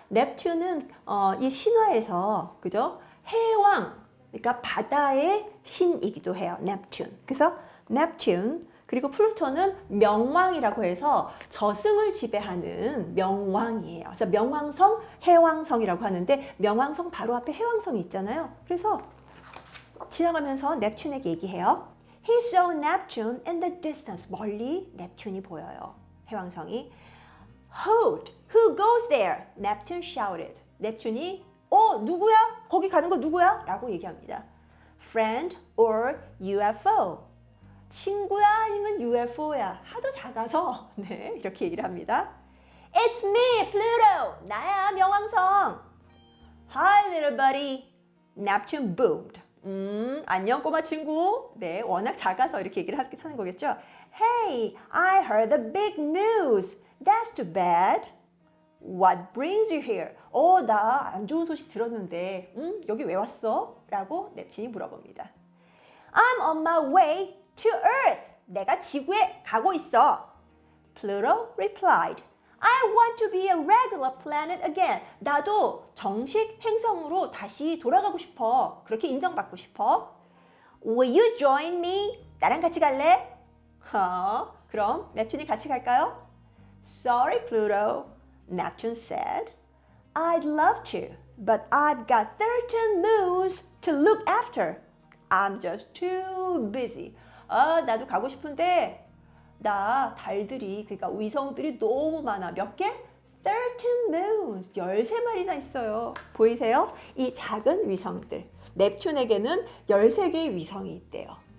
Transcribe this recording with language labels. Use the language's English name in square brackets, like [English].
[Korean] 넵튠은 이 신화에서, 그죠? 해왕, 그러니까 바다의 신이기도 해요. 넵튠. 그래서 넵튠, 그리고 플루토는 명왕이라고 해서 저승을 지배하는 명왕이에요. 그래서 명왕성, 해왕성이라고 하는데 명왕성 바로 앞에 해왕성이 있잖아요. 그래서 지나가면서 넵튠에게 얘기해요. [English] He saw Neptune in the distance. [Korean] 멀리 넵튠이 보여요. 해왕성이. [English] Hold, who goes there? Neptune shouted. [Korean] 넵튠이 누구야? 거기 가는 거 누구야? 라고 얘기합니다. [English] friend or UFO. [Korean] 친구야 아니면 UFO야. 하도 작아서 네, 이렇게 얘기를 합니다. [English] It's me, Pluto. [Korean] 나야, 명왕성. [English] Hi, little buddy. Neptune boomed. [Korean] 안녕 꼬마 친구. 네, 워낙 작아서 이렇게 얘기를 하는 거겠죠. [English] Hey, I heard the big news. That's too bad. What brings you here? [Korean] 나 안 좋은 소식 들었는데, 여기 왜 왔어? 라고 넵튠이 물어봅니다. [English] I'm on my way to Earth. [Korean] 내가 지구에 가고 있어. [English] Pluto replied. I want to be a regular planet again. [Korean] 나도 정식 행성으로 다시 돌아가고 싶어. 그렇게 인정받고 싶어. [English] Will you join me? [Korean] 나랑 같이 갈래? 그럼 넵튠이 같이 갈까요? [English] Sorry, Pluto. Neptune said. I'd love to, but I've got 13 moons to look after. I'm just too busy. [Korean] 나도 가고 싶은데 나 달들이, 그러니까 위성들이 너무 많아. 몇 개? 13 moons, 13마리나 있어요. 보이세요? 이 작은 위성들. 넵튠에게는 13개의 위성이 있대요.